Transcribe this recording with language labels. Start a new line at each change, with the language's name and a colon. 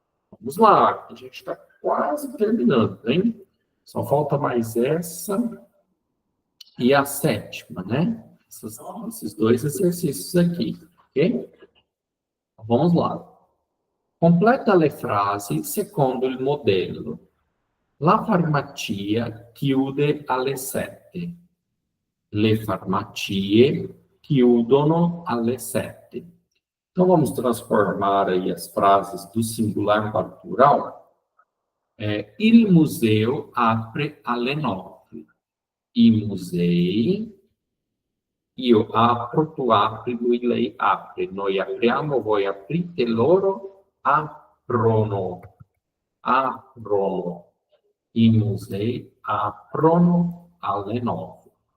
Portuguese: Vamos lá, a gente está quase terminando, hein? Só falta mais essa e a sétima, né? Esses dois exercícios aqui, ok? Vamos lá.
Italian: Completa le frasi secondo il modello. La farmacia chiude alle 7. Le farmacie chiudono alle 7.
Portuguese: Então, vamos transformar aí as frases do singular para o plural.
Italian: Il museo apre alle 9. I musei, io apro, tu apri, lui, lei apre. Noi apriamo, voi aprite, loro aprono. Aprono. I musei aprono alle 9.